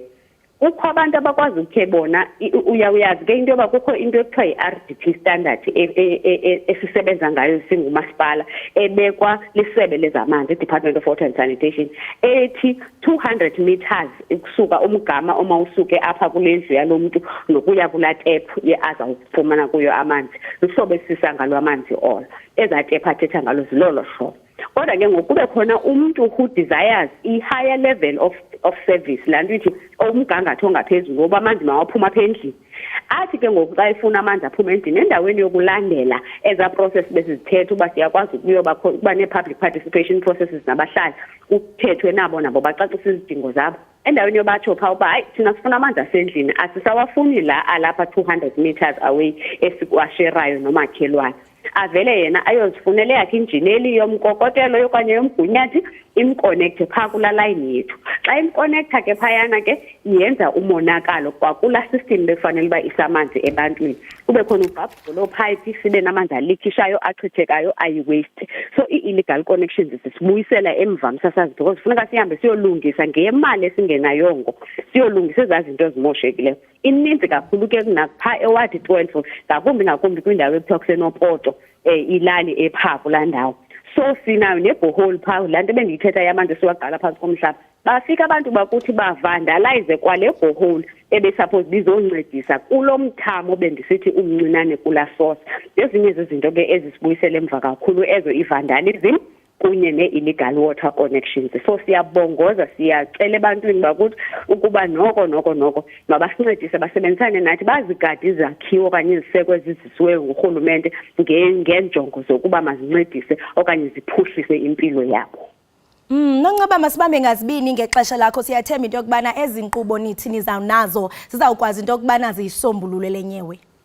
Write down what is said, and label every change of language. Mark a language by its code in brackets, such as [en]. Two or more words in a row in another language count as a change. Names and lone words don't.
[xh] Kukho abantu abakwazi ukhe bona uyazi ke into yoba kukho into ekuthiwa yi-RDP standard esisebenza ngayo singumasipala ebekwa lisebe lezamanzi Department of Water and Sanitation ethi 200 meters ukusuka umgama oma usuke apha kule ndlu yalomntu nokuya kula tap azawufumana kuyo amanzi luhlobo esisa ngalo amanzi all eza tap athetha ngalo zilolo hlobo. Kodwa ke ngokube khona umuntu [en] who desires [xh] i- [en] higher level of service [xh] lanto ithi umgangatho ongaphezulu ngoba amanzi mawaphuma apha endlini athi ke ngoku xa ifuna amanzi aphuma endlini endaweni yokulandela eza process besizithetha uba siyakwazi ukuba ne- [en] public participation processes [xh] nabahlali kuthethwe nabo bacacisa izidingo zabo endaweni yobatsho phaa uba hayi thina sifuna amanzi asendlini asisawafuni la alapha [en] 200 meters away [xh] esikwasherayo nomakhelwane. Avele yena ayozifunele yakhe injineli yomkokotelo okanye yomgunyathi imconnect phaa kula line yethu. Xa imconnecta ke phayana ke yenza umonakalo kwakula system befanele uba isamanzi ebantwini. Kube khona ubhabhulo pipe sibe namanzi alikhishayo achithekayo ayi-waste. So i- [en] illegal connections [xh] sisibuyisela emva msasazi because funeka sihambe siyolungisa ngemali esingenayongo siyolungisa ezaa zinto ezimoshekileyo. Ininzi kakhulu ke kunapha eWard 12 ngakumbi kwindawo ekuthiwa kusenopoto ilali ephaa kulaa ndawo. So sinayo nebhohole phaa laa nto bendiyithetha yamanzi siwagqala phantsi komhlaba. Bafika abantu bakuthi bavandalize kwale bhohole ebesuppose bizoncedisa kulo mthamo bendisithi umncinane kula source. Ezinye zezinto ke ezisibuyisele emva kakhulu ezo i-vandalism kunye ne- [en] illegal water connections. [xh] So siyabongoza siyacela ebantwini bakuthi ukuba noko mabasincedise basebenzisane nathi bazigade izakhiwo okanye iziseko ezizisiweyo ngurhulumente ngeenjongo zokuba mazincedise okanye ziphuhlise impilo yabo. Nonceba masibambe ngazibini ngexesha lakho siyathemba into yokubana ezi nkqubo nithi nizawunazo zizawukwazi into yokubana ziyisombulule lenyewe.